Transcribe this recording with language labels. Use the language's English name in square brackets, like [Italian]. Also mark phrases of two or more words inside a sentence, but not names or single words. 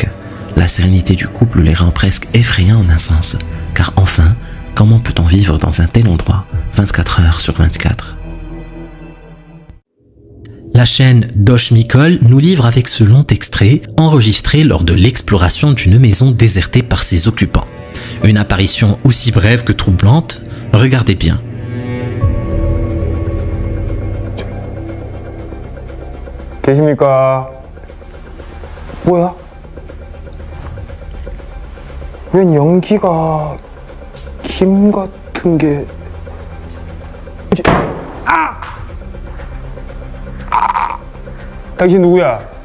[French] La sérénité du couple les rend presque effrayants en un sens, car enfin, comment peut-on vivre dans un tel endroit 24 heures sur 24 ? La chaîne Dosh Mikol nous livre avec ce long extrait enregistré lors de l'exploration d'une maison désertée par ses occupants. Une apparition aussi brève que troublante, regardez bien. [Korean] 계십니까? 뭐야? 웬 연기가 김 같은 게 당신 누구야?